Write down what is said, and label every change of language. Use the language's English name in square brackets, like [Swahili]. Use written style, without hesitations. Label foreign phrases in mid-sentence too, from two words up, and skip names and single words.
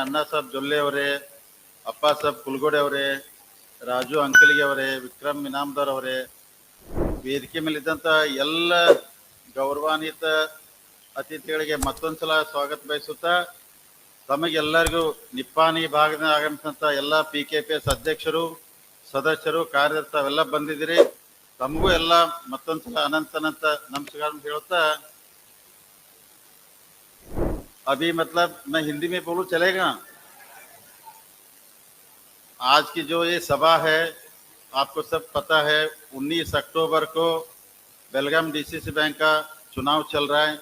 [Kannada] ಅಣ್ಣಾ ಸಾಹೇಬ್ ಜೊಲ್ಲೆ ಅವರೇ, ಅಪ್ಪ ಸಾಹೇಬ್ ಕುಲಗೋಡೆ ಅವರೇ, ರಾಜು ಅಂಕಲಿಗೆ ಅವರೇ, ವಿಕ್ರಮ್ ಇನಾಮದಾರ್ ಅವರೇ, ವೇದಿಕೆ ಮೇಲಿದ್ದಂಥ ಎಲ್ಲ ಗೌರವಾನ್ವಿತ ಅತಿಥಿಗಳಿಗೆ ಮತ್ತೊಂದ್ಸಲ ಸ್ವಾಗತ ಬಯಸುತ್ತಾ ತಮಗೆಲ್ಲರಿಗೂ ನಿಪ್ಪಾಣಿ ಭಾಗದ ಆಗಮಿಸಿದಂಥ ಎಲ್ಲ PKPS ಅಧ್ಯಕ್ಷರು, ಸದಸ್ಯರು, ಕಾರ್ಯದರ್ಶಿ ಅವೆಲ್ಲ ಬಂದಿದ್ದೀರಿ. ತಮಗೂ ಎಲ್ಲ ಮತ್ತೊಂದ್ಸಲ ಅನಂತ ನಮಸ್ಕಾರ ಹೇಳುತ್ತಾ [Hindi] अभी मतलब मैं हिंदी में बोलूं चलेगा? आज की जो ये सभा है आपको सब पता है 19 अक्टूबर को बेलगाम DCC बैंक का चुनाव चल रहा है।